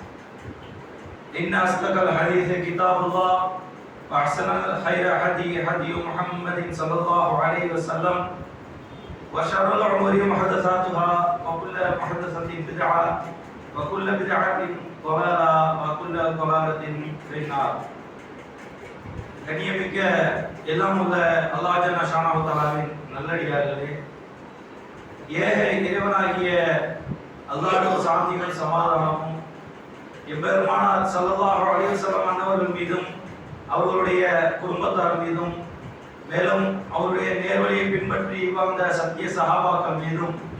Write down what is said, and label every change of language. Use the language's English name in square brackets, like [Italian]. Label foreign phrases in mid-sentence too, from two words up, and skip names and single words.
[Arabic] إن أصدق الحديث كتاب الله وأحسن الخير هدي محمد صلى الله عليه وسلم وشر الأمور محدثاتها وكل محدثة بدعة وكل بدعة ضلالة وكل ضلالة في النار. [Tamil] கண்ணியமிக்க எல்லாம் உள்ள அல்லாஹ் [Arabic] جل شأنه [Tamil] தஆலாவின் நல்லடியார்களே, ஏக இறைவனாகிய அல்லாஹ்வுடைய சாந்தியும் சமாதானமும் எம்பெருமானார் [Arabic] صلى الله عليه وسلم [Tamil] அன்னவர்கள் மீதும் அவர்களுடைய குடும்பத்தார் மீதும் மேலும் அவருடைய நேர்வழியை பின்பற்றி வாழ்ந்த சத்திய சஹாபாக்கள் மீதும்